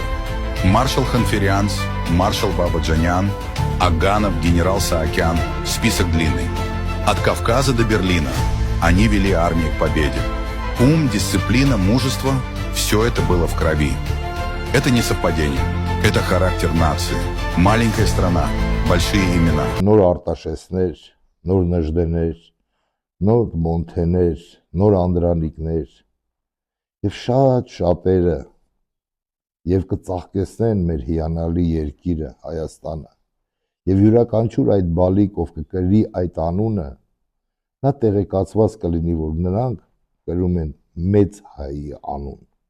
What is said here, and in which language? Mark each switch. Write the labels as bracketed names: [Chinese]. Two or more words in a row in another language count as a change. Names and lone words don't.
[Russian] Маршал Ханферианц, маршал Бабаджанян, Аганов, генерал Саакян – список длинный. От Кавказа до Берлина они вели армию к победе. Ум, дисциплина, мужество – все это было в крови. Это не совпадение, это характер нации. Маленькая страна, большие имена. [Armenian] Նոր Արտաշեսներ, նոր Նժդեներ, նոր Մոնթեներ, նոր Անդրանիկներ եւ շատ շատերը եւ կծաղկեցնեն մեր հիանալի երկիրը Հայաստանը եւ յուրաքանչյուր այդ բալիկ, ով կկրի այդ անունը, նա տեղեկացված կլինի, որ նրանք կրում են մեծ հայի անուն։